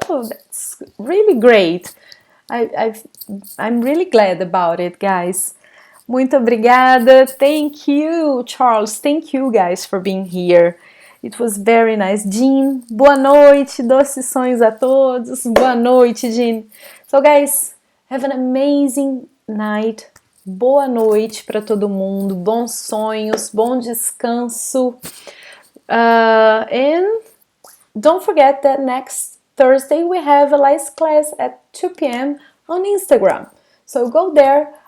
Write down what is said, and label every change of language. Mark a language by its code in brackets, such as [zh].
[en] Oh, that's really great. I'm really glad about it, guys. [pt] Muito obrigada. [en] Thank you, Charles. Thank you, guys, for being here. It was very nice. [pt] Jean, boa noite. Doces sonhos a todos. Boa noite, Jean. [en] So, guys, have an amazing night. [pt] Boa noite para todo mundo. Bons sonhos, bom descanso. [en] And don't forget that next Thursday we have a live class at 2 p.m. on Instagram. So go there.